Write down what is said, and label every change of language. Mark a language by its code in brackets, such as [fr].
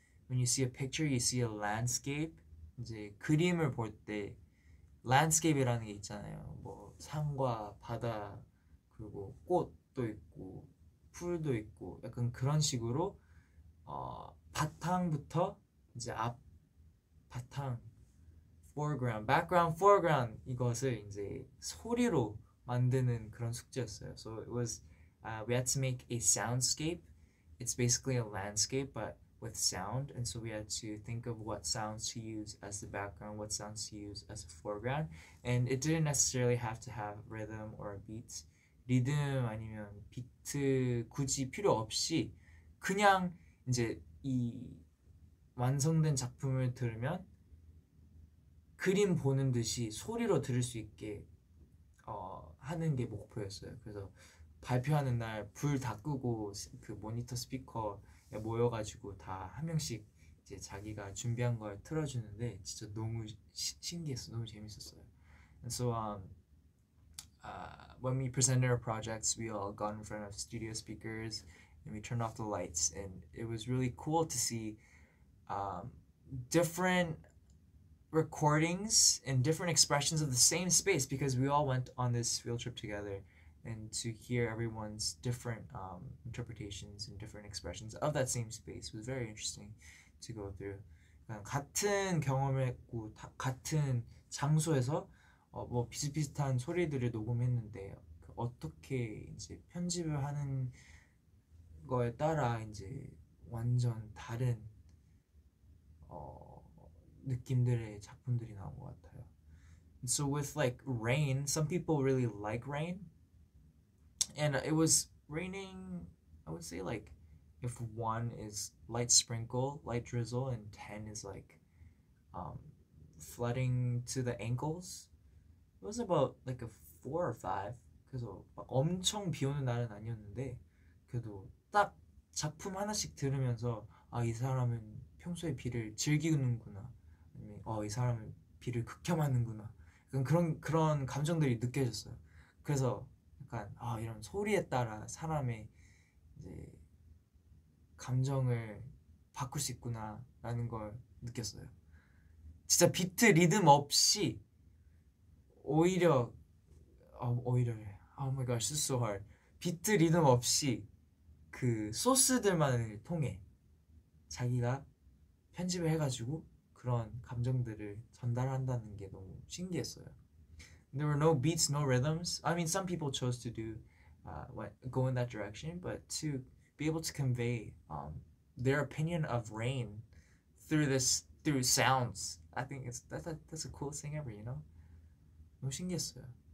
[en] When you see a picture, you see a landscape. [ko] 이제 그림을 볼 때 landscape이라는 게 있잖아요. 뭐 산과 바다, 그리고 꽃도 있고 풀도 있고 약간 그런 식으로 바탕부터 이제 앞 바탕, foreground, background, foreground 이것을 이제 소리로 만드는 그런 숙제였어요. [en] So it was we had to make a soundscape. It's basically a landscape, but with sound, and so we had to think of what sounds to use as the background, what sounds to use as a foreground, and it didn't necessarily have to have rhythm or a beat. [ko] 리듬 아니면 비트 굳이 필요 없이 그냥 이제 이 완성된 작품을 들으면 그림 보는 듯이 소리로 들을 수 있게 하는 게 목표였어요. 그래서 발표하는 날 불 다 끄고 그 모니터 스피커에 모여가지고 다 한 명씩 이제 자기가 준비한 걸 틀어주는데 진짜 너무 신기했어, 너무 재밌었어요. [en] And so when we presented our projects, we all got in front of studio speakers and we turned off the lights, and it was really cool to see different recordings and different expressions of the same space, because we all went on this field trip together, and to hear everyone's different interpretations and different expressions of that same space was very interesting to go through. [ko] 같은 경험했고 같은 장소에서 뭐 비슷비슷한 소리들을 녹음했는데 어떻게 이제 편집을 하는 거에 따라 이제 완전 다른 느낌들의 작품들이 나온 것 같아요. [en] So with like rain, some people really like rain, and it was raining, I would say like if 1 is light sprinkle, light drizzle, and 10 is like flooding to the ankles, it was about like a 4 or 5. [ko] 그래서 막 엄청 비 오는 날은 아니었는데 그래도 딱 작품 하나씩 들으면서 아, 이 사람은 평소에 비를 즐기는구나, 아니면 이 사람은 비를 극혐하는구나, 그런 감정들이 느껴졌어요. 그래서 약간 이런 소리에 따라 사람의 이제 감정을 바꿀 수 있구나 라는 걸 느꼈어요. 진짜 비트 리듬 없이 오히려 [en] oh my gosh, this is so hard. [ko] 비트 리듬 없이 그 소스들만을 통해 자기가 편집을 해가지고 그런 감정들을 전달한다는 게 너무 신기했어요. [en] There were no beats, no rhythms. I mean, some people chose to do go in that direction, but to be able to convey their opinion of rain through sounds, I think that's the coolest thing ever, you know? [ko] 너무 신기했어요.